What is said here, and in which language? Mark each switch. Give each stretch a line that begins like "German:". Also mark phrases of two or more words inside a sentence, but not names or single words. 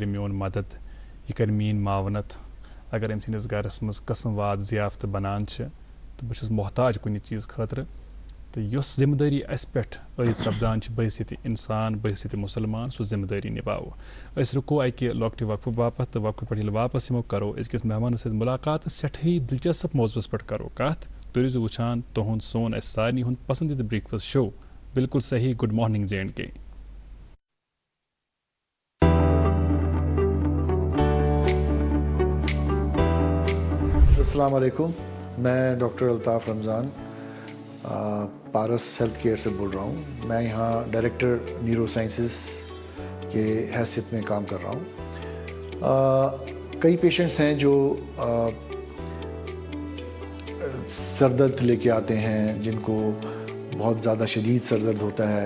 Kashmiri: میون مدد یہِ کرِ میٲنۍ معاونت اگر أمۍ سٕنٛدِس گرس منٛز قٕسم واد ضِیافتہٕ بنان چھِ تہٕ بہٕ چھُس محتاج کُنہِ چیٖز خٲطرٕ تہٕ یۄس ذمہٕ دٲری اَسہِ پٮ۪ٹھ عٲید سپدان چھِ بحثیتہِ اِنسان بحثیتہِ مُسلمان سُہ ذمہٕ دٲری نِباوو أسۍ رُکو اکہِ لۄکٹہِ وقفہٕ باپتھ تہٕ وقفہٕ پٮ۪ٹھ ییٚلہِ واپس یِمو کرو أزکِس مہمانس سۭتۍ مُلاقات تہٕ سٮ۪ٹھٕے دلچسپ موضوعس پٮ۪ٹھ کرو کتھ تُہۍ روٗزِو وٕچھان تُہُنٛد سون اَسہِ سارنٕے ہُنٛد پسندیدٕ
English: breakfast show
Kashmiri: بالکل صحیح
English: good morning
Kashmiri: JNK
Urdu: السلام علیکم میں ڈاکٹر الطاف رمضان پارس ہیلتھ کیئر سے بول رہا ہوں میں یہاں
English: director neurosciences
Urdu: کے حیثیت میں کام کر رہا ہوں کئی پیشنٹس ہیں جو سر درد لے کے آتے ہیں جن کو بہت زیادہ شدید سر درد ہوتا ہے